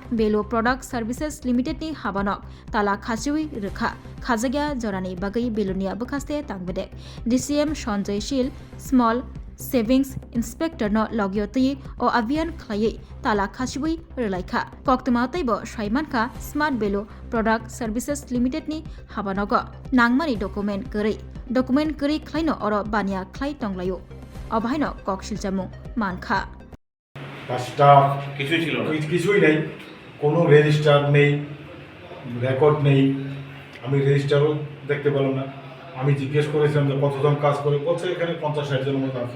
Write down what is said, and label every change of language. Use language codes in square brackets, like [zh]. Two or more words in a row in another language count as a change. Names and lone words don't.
[trp] Belo Product Services Limited ni habanok tala khasiwi rekha khajagya jorani bagai belonia bakaste tangbede DCM Sanjay Shil Small Savings Inspector no logyoti o avian khlai tala khasiwi relaikha koktuma taibo shaimanka Smart Belo Product Services Limited ni habanogo nangmani document kari khlaino oro bania khlai tonglayo অবাহাইনো ককশিল চামু মানখা [bn] স্টাফ কিছুই ছিল না, কিছুই নেই, কোনো রেজিস্টার নেই, রেকর্ড নেই। আমি রেজিস্টারও দেখতে পেলাম না। আমি জিজ্ঞেস করেছিলাম যে কতজন কাজ করে, বলছে এখানে 50-60 জনের মতো আছে।